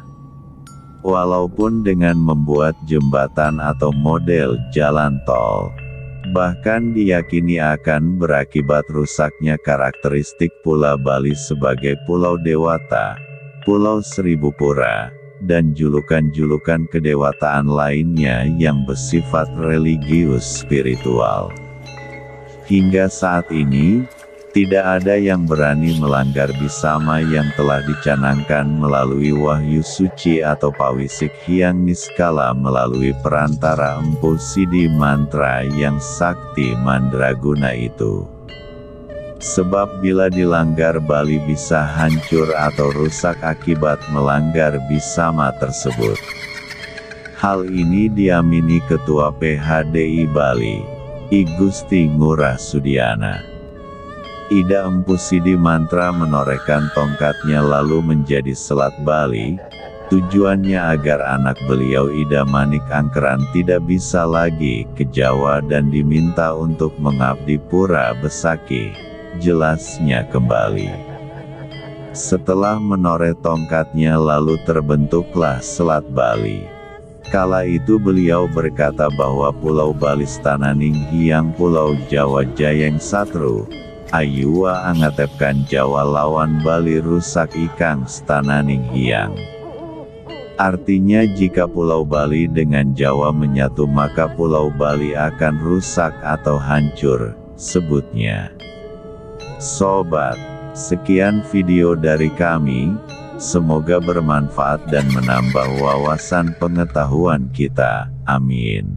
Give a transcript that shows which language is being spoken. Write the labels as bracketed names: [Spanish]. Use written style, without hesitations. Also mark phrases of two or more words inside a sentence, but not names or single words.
[Indonesian] Walaupun dengan membuat jembatan atau model jalan tol, bahkan diyakini akan berakibat rusaknya karakteristik Pulau Bali sebagai Pulau Dewata, Pulau Seribu Pura, dan julukan-julukan kedewataan lainnya yang bersifat religius spiritual. Hingga saat ini, tidak ada yang berani melanggar Bisama yang telah dicanangkan melalui wahyu suci atau pawisik hyang niskala melalui perantara Empu Sidi Mantra yang sakti mandraguna itu. Sebab bila dilanggar Bali bisa hancur atau rusak akibat melanggar Bisama tersebut. Hal ini diamini Ketua PHDI Bali, I Gusti Ngurah Sudiana. Ida Empu Sidi Mantra menorehkan tongkatnya lalu menjadi Selat Bali. Tujuannya agar anak beliau Ida Manik Angkeran tidak bisa lagi ke Jawa dan diminta untuk mengabdi pura besaki. Jelasnya kembali. Setelah menoreh tongkatnya lalu terbentuklah Selat Bali. Kala itu beliau berkata bahwa Pulau Bali [Kawi] Stananing Hyang [Indonesian] Pulau Jawa [Kawi] Jayeng Satru. Ayuwa angatepkan Jawa lawan Bali rusak ikang Stananing Hyang. [Indonesian] Artinya jika Pulau Bali dengan Jawa menyatu maka Pulau Bali akan rusak atau hancur, sebutnya. Sobat, sekian video dari kami, semoga bermanfaat dan menambah wawasan pengetahuan kita, amin.